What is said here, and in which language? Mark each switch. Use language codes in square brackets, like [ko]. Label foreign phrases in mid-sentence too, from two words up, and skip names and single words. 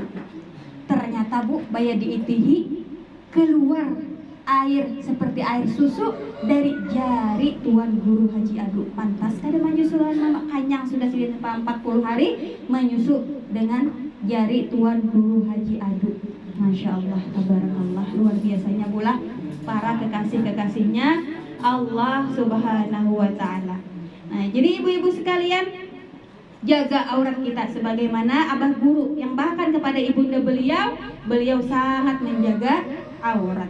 [id] Ternyata Bu, baya diitihi keluar air seperti air susu dari jari Tuan Guru Haji Adu. Pantas kada menyusulan Mama Kanyang sudah 40 hari menyusu dengan jari Tuan Guru Haji Adu. [ar] ما شاء الله، تبارك الله, [id] luar biasanya pula para kekasih-kekasihnya Allah [ar] سبحانه وتعالى. [id] Nah, jadi ibu-ibu sekalian, jaga aurat kita sebagaimana Abah Guru yang bahkan kepada ibunda beliau sangat menjaga aurat.